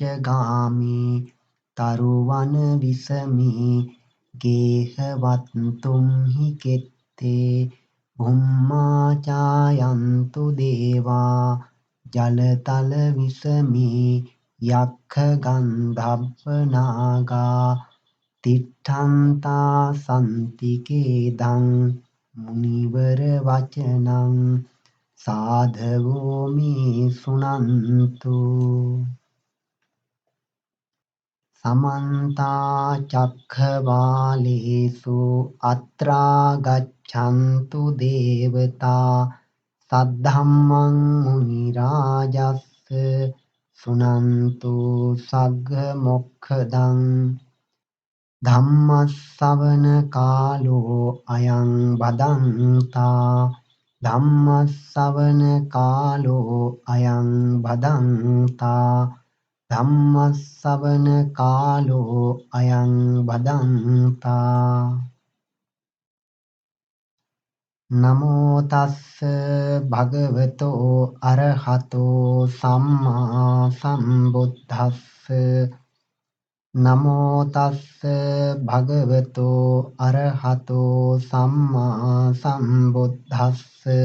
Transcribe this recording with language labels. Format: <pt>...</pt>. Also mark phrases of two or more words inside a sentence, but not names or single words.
<pi>ගාමේ තරුවන විසමේ ගේහවත්තුම් හි කෙත්තේ බුම්මා චායන්තු දේවා ජලතල විසමේ යක්ඛ ගන්ධබ්බ නාගා තිට්ඨන්තා සන්තිකේදං මුනිවර වචනං සාධවෝ මේ සුනන්තු සමන්ත චක්ඛවාලේසු අත්‍රා ගච්ඡන්තු දේවතා සද්ධම්මං මුනි රාජස්ස සුනන්තු සග්ග මොක්ඛදං ධම්මස්සවන කාලෝ අයං බදන්තා ධම්මස්සවන කාලෝ අයං බදන්තා ධම්මස්සවන කාලෝ අයං බදන්තා නමෝ තස්ස භගවතෝ අරහතෝ සම්මා සම්බුද්දස්ස නමෝ තස්ස භගවතෝ අරහතෝ සම්මා සම්බුද්දස්ස</pi>